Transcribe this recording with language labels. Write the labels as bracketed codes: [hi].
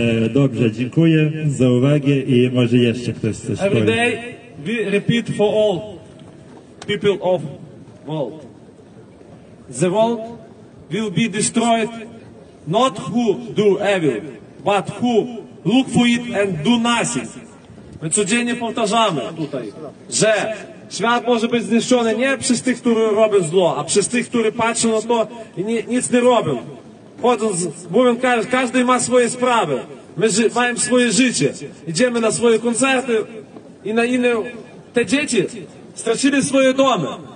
[pl] Dobrze, dziękuję za uwagę i może jeszcze ktoś coś powie. [en] Every day we repeat for all people of world. The world will be destroyed not who do evil, but who look for it and do nothing. [pl] My codziennie powtarzamy tutaj, że świat może być zniszczony nie przez tych, którzy robią zło, a przez tych, którzy patrzą na to i nic nie robią. Mówią, każdy ma swoje sprawy. My mamy swoje życie. Idziemy na swoje koncerty i na inne. Te dzieci stracili swoje domy.